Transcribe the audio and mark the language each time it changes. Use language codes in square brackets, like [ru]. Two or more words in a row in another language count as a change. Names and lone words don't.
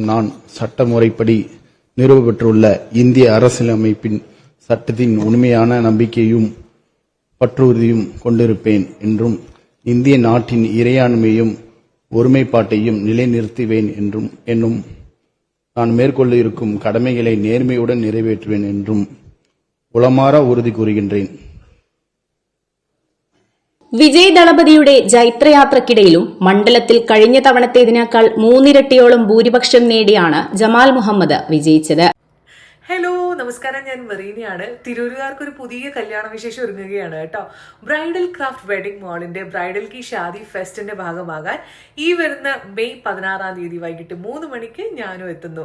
[ta] நான் சட்ட முறைப்படி நிறுவப்பட்டுள்ள இந்திய அரசியலமைப்பின் சட்டத்தின் உண்மையான நம்பிக்கையும் பற்றுறுதியும் கொண்டிருப்பேன் என்றும் இந்திய நாட்டின் இறையாண்மையும் ஒருமைப்பாட்டையும் நிலைநிறுத்துவேன் என்னும் நான் மேற்கொள்ள இருக்கும் கடமைகளை நேர்மையுடன் நிறைவேற்றுவேன் என்றும் உளமாற உறுதி கூறுகின்றேன். [ml] വിജയ് ദളപതിയുടെ ജൈത്രയാത്രക്കിടയിലും മണ്ഡലത്തിൽ കഴിഞ്ഞ തവണത്തേതിനേക്കാൾ 3 ഇരട്ടിയോളം ഭൂരിപക്ഷം നേടിയാണ് ജമാൽ മുഹമ്മദ് വിജയിച്ചത്. ഹലോ നമസ്കാരം, ഞാൻ മെറീനയാണ്. തിരൂരുകാർക്ക് ഒരു പുതിയ കല്യാണ വിശേഷം ഒരുങ്ങുകയാണ് കേട്ടോ. ബ്രൈഡൽ ക്രാഫ്റ്റ് വെഡിംഗ് മോളിന്റെ ബ്രൈഡൽ കി ഷാദി ഫെസ്റ്റിന്റെ ഭാഗമാകാൻ ഈ വരുന്ന മെയ് 16 വൈകിട്ട് 3 മണിക്ക് ഞാനും എത്തുന്നു.